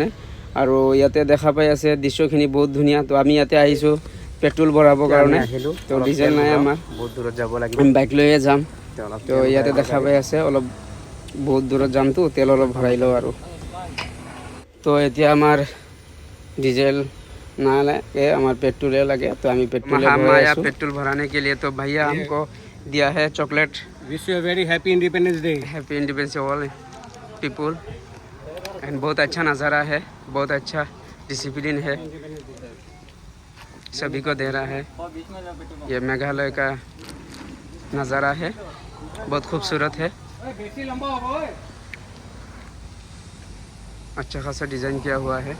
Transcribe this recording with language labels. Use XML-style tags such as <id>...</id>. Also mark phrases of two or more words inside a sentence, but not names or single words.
<as>আৰু ইয়াতে দেখা পাই আছে দৃশ্যখিনি বহুত ধুনীয়া। তো আমি ইয়াতে আহিছোঁ পেট্ৰল ভৰাবৰ কাৰণে। তো ডিজেল নাই আমাৰ, বহুত দূৰত যাব লাগিব, আমি বাইক লৈয়ে যাম। তো ইয়াতে দেখা পাই আছে অলপ বহুত দূৰত যামতো, তেল অলপ ভৰাই লওঁ আৰু। তো এতিয়া আমাৰ ডিজেল</as> <hi>ना लगे, हमारे पेट्रोल लगे, तो हमें पेट्रोल आया पेट्रोल भराने के लिए। तो भैया हमको दिया है चॉकलेट।</hi> <en>Wish you very happy Independence Day. Happy Independence all people.</en> <hi>एंड बहुत अच्छा नज़ारा है, बहुत अच्छा डिसिप्लिन है, सभी को दे रहा है। ये मेघालय का नज़ारा है, बहुत खूबसूरत है, अच्छा खासा डिज़ाइन किया हुआ है।</hi>